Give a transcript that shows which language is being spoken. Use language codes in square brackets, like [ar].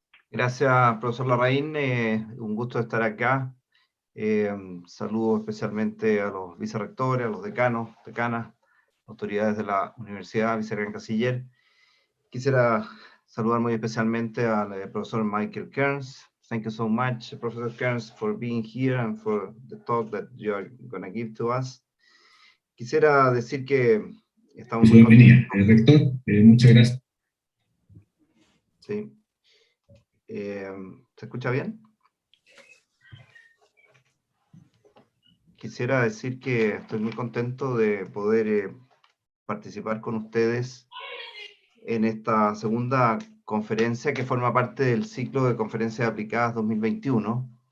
[es] Gracias, profesor Larraín. Un gusto estar acá. Saludo especialmente a los vicerrectores, a los decanos, decanas, autoridades de la universidad, vicerrector canciller. Quisiera saludar muy especialmente al profesor Michael Kearns. [en] Thank you so much, Professor Kearns, for being here and for the talk that you are going to give to us. [es] Quisiera decir que estamos muy contentos. Rector, muchas gracias. Sí. ¿Se escucha bien? Quisiera decir que estoy muy contento de poder participar con ustedes en esta segunda conferencia que forma parte del ciclo de conferencias aplicadas 2021